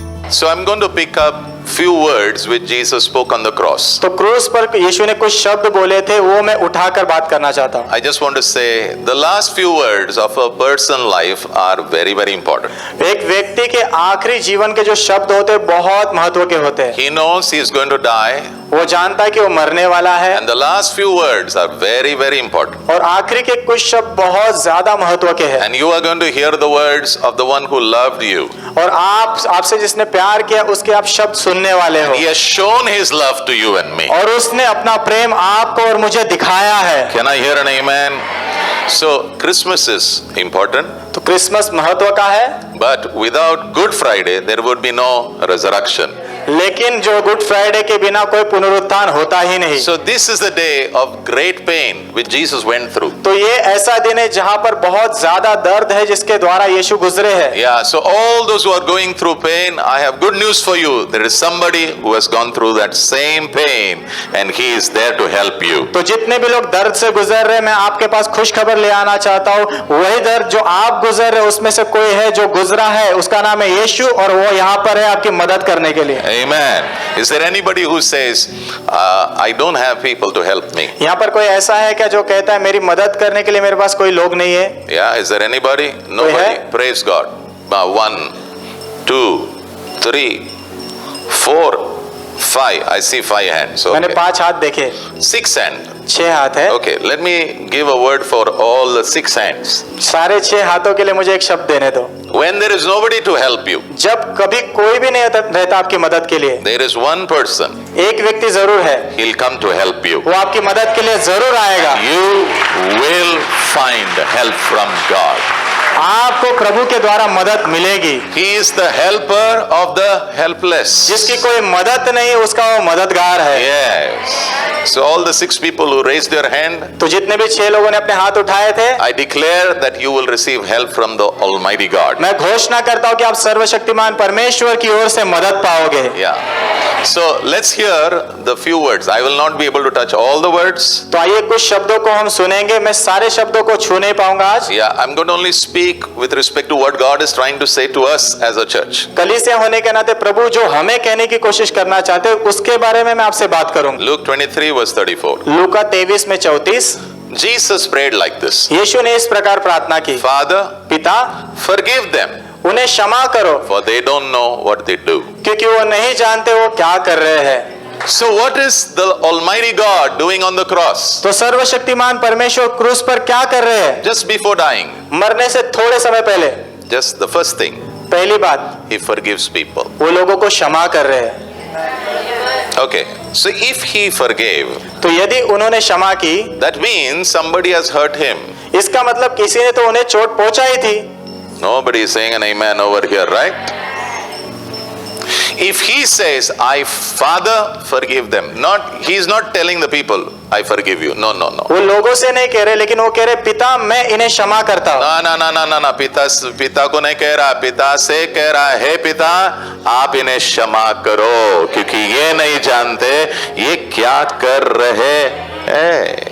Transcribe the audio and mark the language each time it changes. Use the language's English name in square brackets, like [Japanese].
[English] So I'm going to pick up few words which Jesus spoke on the cross. [Hindi] तो क्रूस पर यीशु ने कुछ शब्द बोले थे, वो मैं उठाकर बात करना चाहता हूँ। [English] I just want to say the last few words of a person's life are very, very important. [Hindi] एक व्यक्ति के आखिरी जीवन के जो शब्द होते हैं बहुत महत्व के होते हैं। [English] He knows he is going to die, [Hindi] वो जानता है कि वो मरने वाला है, [English] and the last few words are very, very important. [Hindi] और आखिरी के कुछ शब्द बहुत ज्यादा महत्व के हैं। [English] And you are going to hear the words of the one who loved you. [Hindi] और आपसे जिसने प्यार किया उसके आप शब्द सुनने वाले हो। [English] He has shown his love to you and me. [Hindi] और उसने अपना प्रेम आपको और मुझे दिखाया है। [English] Can I hear an amen? So Christmas is important, [Hindi] तो क्रिसमस महत्व का है, [English] but without Good Friday there would be no resurrection. [Hindi] लेकिन जो गुड फ्राइडे के बिना कोई पुनरुत्थान होता ही नहीं। [English] So this is the day of great pain which Jesus went through. [Hindi] तो ये ऐसा दिन है जहाँ पर बहुत ज्यादा दर्द है जिसके द्वारा यीशु गुजरे हैं। [English] Yeah, so all those who are going through pain, I have good news for you. There is somebody who has gone through that same pain and he is there to help you. [Hindi] तो जितने भी लोग दर्द से गुजर रहे हैं, मैं आपके पास खुश खबर ले आना चाहता हूँ। वही दर्द जो आप गुजर रहे हैं उसमें से कोई है जो गुजरा है, उसका नाम है यीशु, और वो यहाँ पर है आपकी मदद करने के लिए। [English] Amen. Is there anybody who says, I don't have people to help me? [Hindi] यहाँ पर कोई ऐसा है क्या जो कहता है मेरी मदद करने के लिए मेरे पास कोई लोग नहीं है? [English] Yeah, is there anybody? Nobody. [Hindi] है? [English] Praise God. 1, 2, 3, 4, 5. I see 5 hands. [Hindi] मैंने [English] Okay. [Hindi] 5 हाथ देखे, [English] 6 hands. [Hindi] 6 हाथ है। [English] Okay, let me give a word for all the 6 hands. [Hindi] सारे 6 हाथों के लिए मुझे एक शब्द देने दो। [English] When there is nobody to help you, [Hindi] जब कभी कोई भी नहीं रहता आपकी मदद के लिए, [English] there is one person. [Hindi] एक व्यक्ति जरूर है, [English] He'll come to help you. [Hindi] वो आपकी मदद के लिए जरूर आएगा। [English] You will find help from God. [Hindi] आपको प्रभु के द्वारा मदद मिलेगी। [English] He is the helper of the helpless. [Hindi] जिसकी कोई मदद नहीं उसका वो मददगार है। [English] Yes. So all the 6 people who raised their hand, [Hindi] तो जितने भी 6 लोगों ने अपने हाथ उठाए थे, [English] I declare that you will receive help from the Almighty God. [Hindi] मैं घोषणा करता हूँ कि आप सर्वशक्तिमान परमेश्वर की ओर से मदद पाओगे। [English] Yeah. So let's hear the few words. I will not be able to touch all the words. [Hindi] तो आइए कुछ शब्दों को हम सुनेंगे। मैं सारे शब्दों को छू नहीं पाऊंगा आज। [English] Yeah, I'm going to only speak with respect to what God is trying to say to us as a church. [Hindi] कलीसिया होने के नाते प्रभु जो हमें कहने की कोशिश करना चाहते हैं उसके बारे में मैं आपसे बात करूंगा। [English] Luke 23 verse 34. [Hindi] लूका 23 में 34, [English] Jesus prayed like this. [Hindi] यीशु ने इस प्रकार प्रार्थना की, [English] Father, [Hindi] पिता [English] forgive them, [Hindi] उन्हें क्षमा करो [English] for they don't know what they do. [Hindi] क्योंकि वो नहीं जानते वो क्या कर रहे हैं। [English] So what is the Almighty God doing on the cross? [Hindi] तो सर्वशक्तिमान परमेश्वर क्रूस पर क्या कर रहे हैं? [English] Just before dying, [Hindi] मरने से थोड़े समय पहले [English] just the first thing, [Hindi] पहली बात, [English] He forgives people. [Hindi] वो लोगों को क्षमा कर रहे हैं। [English] Okay, so if He forgave, [Hindi] तो यदि उन्होंने क्षमा की, [English] that means somebody has hurt Him. [Hindi] इसका मतलब किसी ने तो उन्हें चोट पहुंचाई थी। [English] Nobody is saying an amen over here, right? If He says, I Father forgive them, He is not telling the people, I forgive you. No. [Hindi] वो लोगों से नहीं कह रहे, लेकिन वो कह रहे पिता मैं इन्हें क्षमा करता हूँ। ना पिता को नहीं कह रहा, पिता से कह रहा है, पिता आप इन्हें क्षमा करो क्योंकि ये नहीं जानते ये क्या कर रहे हैं।